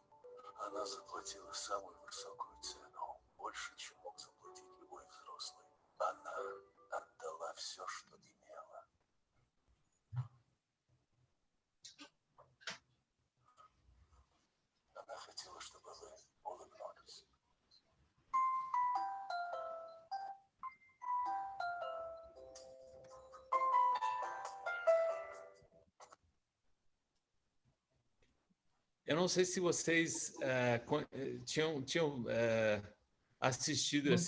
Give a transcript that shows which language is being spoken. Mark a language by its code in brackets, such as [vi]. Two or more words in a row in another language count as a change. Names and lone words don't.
[ru] Она заплатила самую высокую цену. Больше, чем мог заплатить любой взрослый. Она отдала все, что имела. Она хотела, чтобы вы улыбнулись. [pt] Eu não sei se vocês tinham assistido esse